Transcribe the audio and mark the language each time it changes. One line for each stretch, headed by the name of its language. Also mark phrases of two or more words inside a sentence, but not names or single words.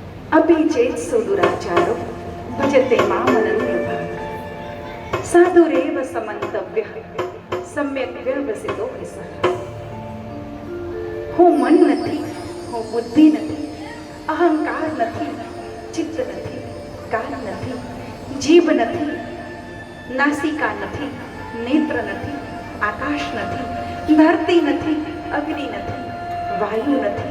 Sanskrit: अपि चेत् सुदुराचारो भजते मामनन्यभाक् साधुरेव समन्तव्यः सम्यक् व्यवसितो हि सः।
Gujarati: હું મન નથી, હું બુદ્ધિ નથી, અહંકાર નથી, ચિત્ત નથી, કાન નથી, જીભ નથી, નાસિકા નથી, નેત્ર નથી, આકાશ નથી, ધરતી નથી, અગ્નિ નથી, વાયુ નથી.